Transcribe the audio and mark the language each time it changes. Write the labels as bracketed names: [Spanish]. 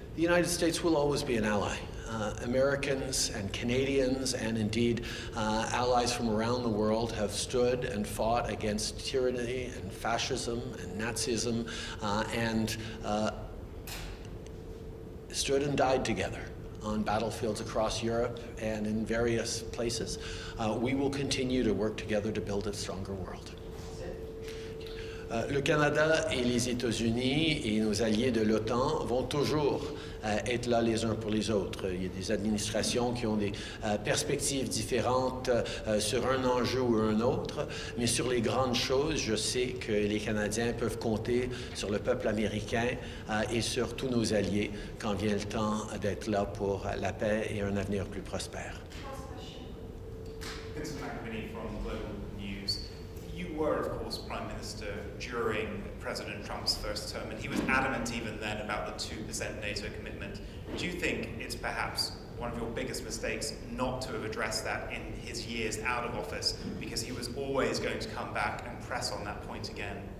[English] The United States will always be an ally. Americans and Canadians and indeed allies from around the world have stood and fought against tyranny and fascism and Nazism and stood and died together on battlefields across Europe and in various places. We will continue to work together to build a stronger world. [French] Le Canada et les États-Unis et nos alliés de l'OTAN vont toujours être là les uns pour les autres. Il y a des administrations qui ont des perspectives différentes sur un enjeu ou un autre, mais sur les grandes choses, je sais que les Canadiens peuvent compter sur le peuple américain et sur tous nos alliés quand vient le temps d'être là pour la paix et un avenir plus prospère. [English] You were, of course, Prime Minister during President Trump's first term, and he was adamant even then about the 2% NATO commitment. Do you think it's perhaps one of your biggest mistakes not to have addressed that in his years out of office, because he was always going to come back and press on that point again?